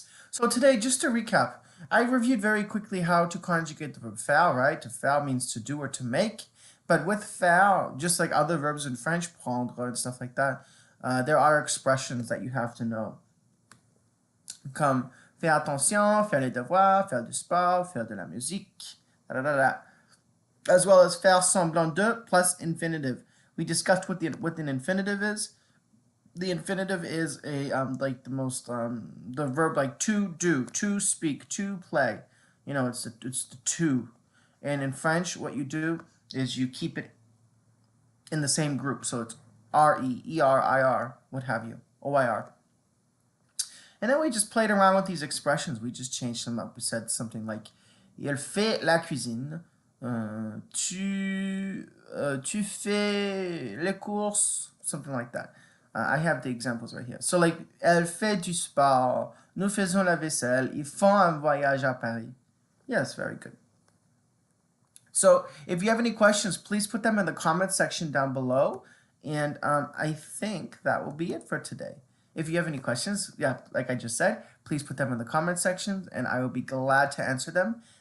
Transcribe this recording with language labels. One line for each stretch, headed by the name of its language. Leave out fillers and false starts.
English: So today, just to recap, I reviewed very quickly how to conjugate the verb faire, right? To faire means to do or to make. But with faire, just like other verbs in French, prendre and stuff like that, there are expressions that you have to know.
French: Comme faire attention, faire les devoirs, faire du sport, faire de la musique,
English: as well as
French: faire semblant de plus infinitive.
English: We discussed what an infinitive is. The infinitive is a like the most the verb like to do, to speak, to play. You know, it's the to. And in French, what you do is you keep it in the same group. So it's R-E, E-R-I-R, what have you, O-I-R. And then we just played around with these expressions. We just changed them up. We said something like,
French: il fait la cuisine. Tu fais les courses.
English: Something like that. I have the examples right here. So like,
French: elle fait du sport. Nous faisons la vaisselle. Ils font un voyage à Paris.
English: Yes, very good. So if you have any questions, please put them in the comment section down below. And I think that will be it for today. If you have any questions, yeah, like I just said, please put them in the comment section and I will be glad to answer them.